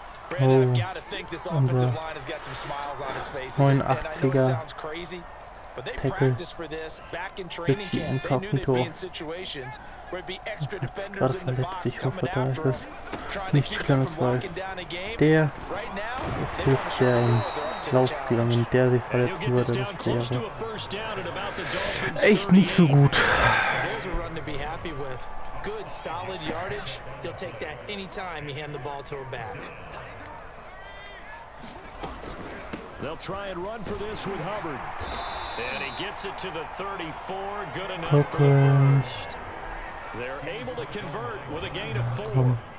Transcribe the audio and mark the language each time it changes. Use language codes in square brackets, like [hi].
[en] Brandon, I've got to think this offensive line has got some smiles on its faces. And I know it sounds crazy, but they practiced for this back in training camp. They knew they'd be in situations where it'd be extra defenders in the box coming after them, trying to keep them from walking down a game. Right now, they want to show the Laufspielern, [de] wenn der sich verletzen würde, das wäre echt nicht so gut. [en] There's a run to be happy with. Good, solid yardage. He'll take that anytime you hand the ball to a back. They'll try and run for this with Hubbard. And he gets it to the 34. Good enough for the first. They're able to convert with a gain of 4.